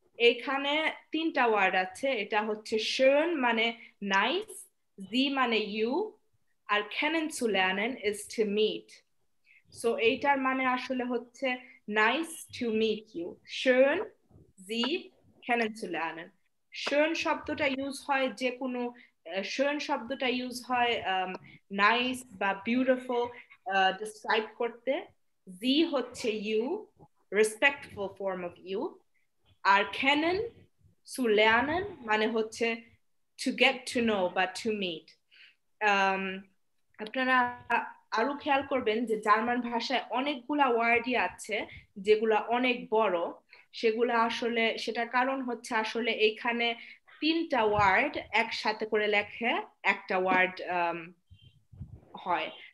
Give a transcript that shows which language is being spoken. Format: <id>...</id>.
<bn>এখানে 3টা ওয়ার্ড আছে। এটা হচ্ছে schön মানে নাইস, Sie মানে you, আর kennenzulernen</bn> <en>is to meet।</en> <bn>So এইটার মানে আসলে হচ্ছে</bn> <en>nice to meet you.</en> <de>Schön Sie kennenzulernen.</de> <bn>Schön শব্দটা ইউজ হয় যে কোনো schön শব্দটা ইউজ হয় নাইস বা বিউটিফুল ডিসক্রাইব করতে।</bn> <en>Sie হচ্ছে you, respectful form of you.</en> <bn>আর kennen zu lernen মানে হচ্ছে</bn> <en>to get to know</en> <bn>বা</bn> <en>to meet.</en> <bn>আপনারা আরো খেয়াল করবেন যে জার্মান ভাষায় অনেকগুলা ওয়ার্ডই আছে যেগুলা অনেক বড়, সেগুলা আসলে সেটার কারণ হচ্ছে আসলে এখানে 3টা ওয়ার্ড একসাথে করে লেখে একটা ওয়ার্ড হয়।</bn>